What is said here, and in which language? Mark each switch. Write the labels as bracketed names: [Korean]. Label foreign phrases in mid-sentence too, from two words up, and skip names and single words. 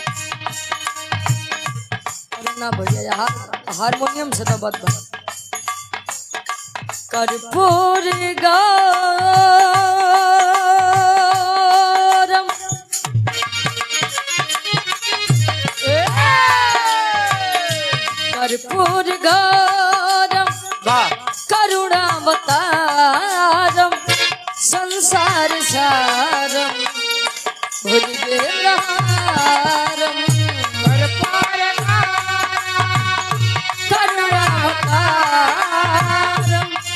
[Hindi] अरे ना भैया हारमोनियम से तो बात बना। [Sanskrit] कर्पूर गौरम कर्पूर गौरम करुणावतारम संसार सारम भुजगेन्द्रहारम करुणावतारम